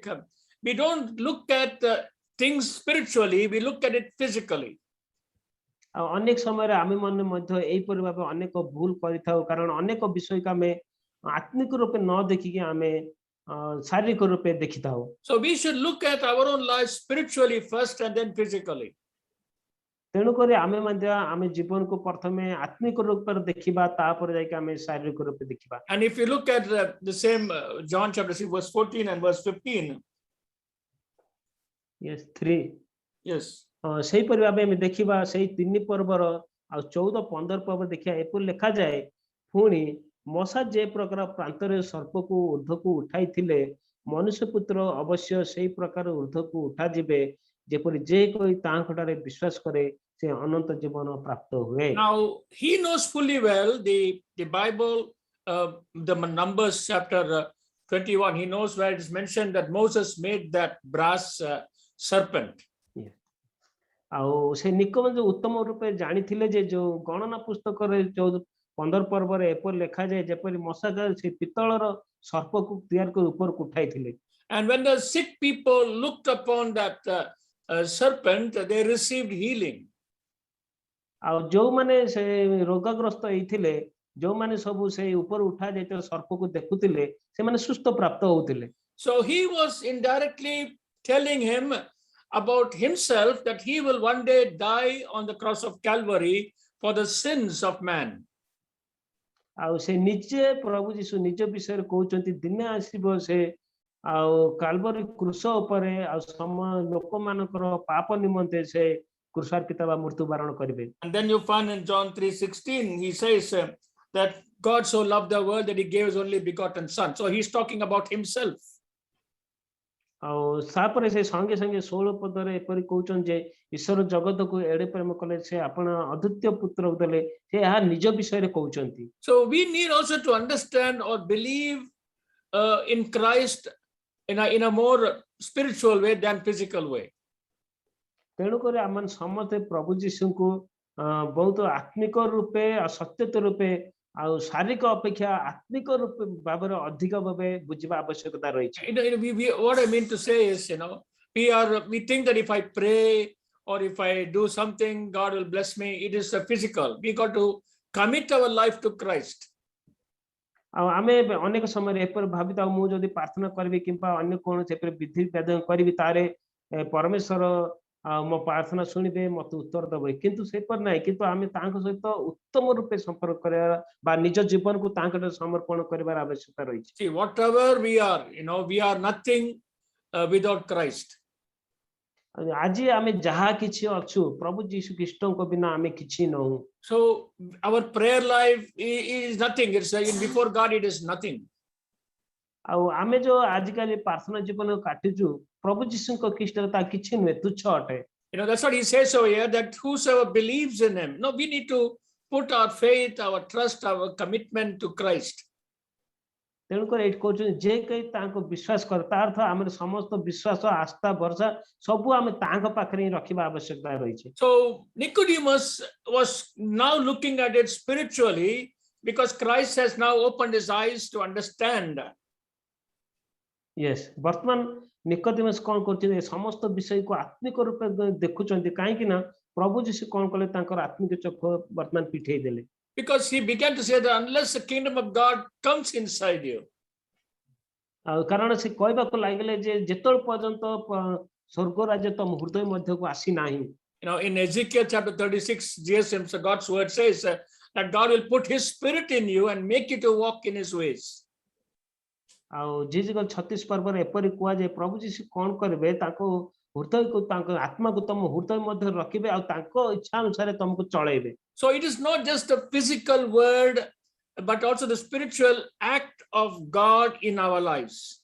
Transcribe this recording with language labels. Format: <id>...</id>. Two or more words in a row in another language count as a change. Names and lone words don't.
<en>We don't look at things spiritually, we look at it physically.</en> <or>ଆଉ ଅନେକ ସମୟରେ ଆମେ ମାନେ ମଧ୍ୟ ଏଇପରି ଭାବେ ଅନେକ ଭୁଲ କରିଥାଉ କାରଣ ଅନେକ ବିଷୟକୁ ଆମେ ଆତ୍ମିକ ରୂପେ ନ ଦେଖିକି ଆମେ ଶାରୀରିକ ରୂପେ ଦେଖିଥାଉ।</or> <en>So we should look at our own life spiritually first and then physically.</en> <or>ତେଣୁ କରି ଆମେ ମଧ୍ୟ ଆମେ ଜୀବନକୁ ପ୍ରଥମେ ଆତ୍ମିକ ରୂପରେ ଦେଖିବା ତାପରେ ଯାଇକି ଆମେ ଶାରୀରିକ ରୂପେ ଦେଖିବା।</or> <en>And if you look at the same John chapter 6 verse 14 and verse 15. Yes 3. Yes.</en> <or>ସେଇପରି ଭାବେ ଆମେ ଦେଖିବା ସେଇ 3 ପର୍ବର ଆଉ 14-15 ପର୍ବ ଦେଖିବା ଏପରି ଲେଖାଯାଏ ପୁଣି ମଶା ଯେ ପ୍ରକାର ପ୍ରାନ୍ତରେ ସର୍ପକୁ ଊର୍ଦ୍ଧ୍ୱକୁ ଉଠାଇଥିଲେ ମନୁଷ୍ୟ ପୁତ୍ର ଅବଶ୍ୟ ସେଇ ପ୍ରକାର ଊର୍ଦ୍ଧ୍ୱକୁ ଉଠାଯିବେ ଯେପରି ଯେ କୋଇ ତାଙ୍କଠାରେ ବିଶ୍ୱାସ କରେ ସେ ଅନନ୍ତ ଜୀବନ ପ୍ରାପ୍ତ ହୁଏ।</or> <en>Now he knows fully well the Bible, the Numbers chapter 21. He knows where it is mentioned that Moses made that brass serpent.</en> <or>ଆଉ ସେ ନିକୋଦେମ ଯୋଉ ଉତ୍ତମ ରୂପେ ଜାଣିଥିଲେ ଯେ ଯୋଉ ଗଣନା ପୁସ୍ତକରେ 15 ପର୍ବରେ ଏପରି ଲେଖାଯାଏ ଯେପରି ମଶା ସେ ପିତ୍ତଳର ସର୍ପକୁ ତିଆରି କରି ଉପରକୁ ଉଠାଇଥିଲେ।</or> <en>And when the sick people looked upon that serpent, they received healing.</en> <or>ଆଉ ଯୋଉମାନେ ସେ ରୋଗଗ୍ରସ୍ତ ହେଇଥିଲେ ଯୋଉମାନେ ସବୁ ସେ ଉପର ଉଠା ଯାଇଥିବା ସର୍ପକୁ ଦେଖୁଥିଲେ ସେମାନେ ସୁସ୍ଥ ପ୍ରାପ୍ତ ହଉଥିଲେ।</or> <en>So he was indirectly telling him about himself that he will one day die on the cross of Calvary for the sins of man.</en> <or>ଆଉ ସେ ନିଜେ ପ୍ରଭୁ ଯୀଶୁ ନିଜ ବିଷୟରେ କହୁଛନ୍ତି ଦିନେ ଆସିବ ସେ ଆଉ କାଲବରୀ କ୍ରୁଶ ଉପରେ ଆଉ ଲୋକମାନଙ୍କର ପାପ ନିମନ୍ତେ ସେ କ୍ରୁଶାର୍ପିତ ବା ମୃତ୍ୟୁ ବରଣ କରିବେ।</or> <en>And then you find in John 3:16 he says that God so loved the world that he gave his only begotten son. So he's talking about himself.</en> <or>ଆଉ ତାପରେ ସେ ସଙ୍ଗେ ସଙ୍ଗେ 16 ପଦରେ ଏପରି କହୁଛନ୍ତି ଯେ ଈଶ୍ୱର ଜଗତକୁ ଏଡେ ପ୍ରେମ କଲେ ସେ ଆପଣ ଅଦ୍ୱିତୀୟ ପୁତ୍ରକୁ ଦେଲେ ସେ ଏହା ନିଜ ବିଷୟରେ କହୁଛନ୍ତି।</or> <en>So we need also to understand or believe in Christ in a more spiritual way than physical way.</en> <or>ତେଣୁ କରି ଆମେ ସମସ୍ତେ ପ୍ରଭୁ ଯୀଶୁଙ୍କୁ ବହୁତ ଆତ୍ମିକ ରୂପେ ଆଉ ସତ୍ୟତ ରୂପେ ଆଉ ଶାରୀରିକ ଅପେକ୍ଷା ଆତ୍ମିକ ରୂପେ ଭାବରେ ଅଧିକ ଭାବେ ବୁଝିବା ଆବଶ୍ୟକତା ରହିଛି।</or> <en>What I mean to say is, we think that if I pray or if I do something, God will bless me. It is physical. We got to commit our life to Christ.</en> <or>ଆଉ ଆମେ ଅନେକ ସମୟରେ ଏପରି ଭାବିଥାଉ ମୁଁ ଯଦି ପ୍ରାର୍ଥନା କରିବି କିମ୍ବା ଅନ୍ୟ କୌଣସି ଏପରି ବିଧି ବିଧାନ କରିବି ତାରେ ପରମେଶ୍ୱର ମୋ ପ୍ରାର୍ଥନା ଶୁଣିବେ ମତେ ଉତ୍ତର ଦେବେ, କିନ୍ତୁ ସେପରି ନାହିଁ। କିନ୍ତୁ ଆମେ ତାଙ୍କ ସହିତ ଉତ୍ତମ ରୂପେ ସମ୍ପର୍କ କରିବା ବା ନିଜ ଜୀବନକୁ ତାଙ୍କ ସମର୍ପଣ କରିବାର ଆବଶ୍ୟକତା ରହିଛି।</or> <en>See, whatever we are nothing without Christ.</en> <or>ଆଜି ଆମେ ଯାହା କିଛି ଅଛୁ ପ୍ରଭୁ ଯୀଶୁ ଖ୍ରୀଷ୍ଟଙ୍କ ବିନା ଆମେ କିଛି ନହୁ।</or> <en>So our prayer life is nothing. It's before God it is nothing.</en> <or>ଆଉ ଆମେ जो ଆଜିକାଲି ପ୍ରାର୍ଥନା ଜୀବନ କାଟିଛୁ ପ୍ରଭୁ ଯୀଶୁଙ୍କ ଖ୍ରୀଷ୍ଟରେ ତା କିଛି ନୁହେଁ, ତୁଚ୍ଛ ଅଟେ।</or> <en>That's what he says over here, that whosoever believes in him. No, we need to put our faith, our trust, our commitment to Christ.</en> <or>ତେଣୁକରି ଏଇଠି କହୁଛନ୍ତି ଯେ କେହି ତାଙ୍କୁ ବିଶ୍ୱାସ କରେ, ତା ଅର୍ଥ ଆମର ସମସ୍ତ ବିଶ୍ୱାସ ଆସ୍ଥା ଭରସା ସବୁ ଆମେ ତାଙ୍କ ପାଖରେ ହିଁ ରଖିବା ଆବଶ୍ୟକତା ରହିଛି।</or> <en>So Nicodemus was now looking at it spiritually because Christ has now opened his eyes to understand. Yes,</en> <or>ବର୍ତ୍ତମାନ ନିକୋଦେମସ୍ କଣ କରୁଛନ୍ତି, ସମସ୍ତ ବିଷୟକୁ ଆତ୍ମିକ ରୂପେ ଦେଖୁଛନ୍ତି, କାହିଁକି ନା ପ୍ରଭୁ ଯୀଶୁ କଣ କଲେ ତାଙ୍କର ଆତ୍ମିକ ଚକ୍ଷୁ ବର୍ତ୍ତମାନ ପିଠେଇ ଦେଲେ।</or> <en>Because he began to say that unless the kingdom of God comes inside you.</en> <or>ଆଉ କାରଣ ସେ କହିବାକୁ ଲାଗିଲେ ଯେ ଯେତେବେଳେ ପର୍ଯ୍ୟନ୍ତ ସ୍ୱର୍ଗ ରାଜ୍ୟ ତମ ହୃଦୟ ମଧ୍ୟକୁ ଆସି ନାହିଁ।</or> <en>In Ezekiel chapter 36, God's word says that God will put his spirit in you and make you to walk in his ways.</en> <or>ଆଉ ଜିଜିକଲ 36 ପର୍ବରେ ଏପରି କୁହାଯାଏ ପ୍ରଭୁ ଯୀଶୁ କଣ କରିବେ, ତାଙ୍କ ହୃଦୟକୁ ତାଙ୍କ ଆତ୍ମାକୁ ତମ ହୃଦୟ ମଧ୍ୟରେ ରଖିବେ ଆଉ ତାଙ୍କ ଇଚ୍ଛା ଅନୁସାରେ ତମକୁ ଚଳେଇବେ।</or> <en>So it is not just a physical word but also the spiritual act of God in our lives.</en>